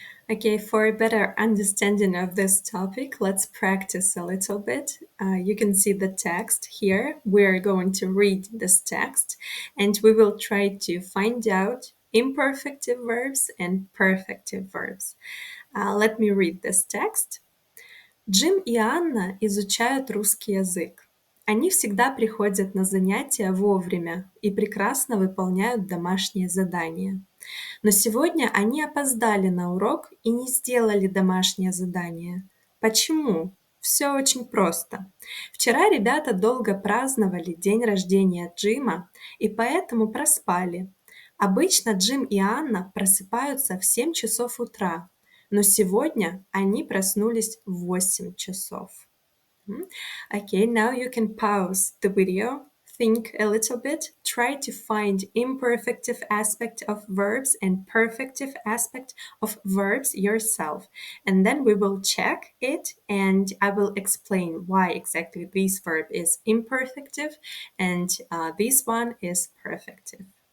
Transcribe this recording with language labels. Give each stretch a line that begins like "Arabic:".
English: Okay, for a better understanding of this topic, let's practice a little bit. You can see the text here. We're going to read this text and we will try to find out imperfective verbs and perfective verbs. Let me read this text.
Russian: Джим и Анна изучают русский язык. Они всегда приходят на занятия вовремя и прекрасно выполняют домашние задания. Но сегодня они опоздали на урок и не сделали домашнее задание. Почему? Все очень просто. Вчера ребята долго праздновали день рождения Джима и поэтому проспали. Обычно Джим и Анна просыпаются в 7 часов утра, но сегодня они проснулись в 8 часов.
English: Okay, now you can pause the video, think a little bit, try to find imperfective aspect of verbs and perfective aspect of verbs yourself. And then we will check it and I will explain why exactly this verb is imperfective and this one is perfective.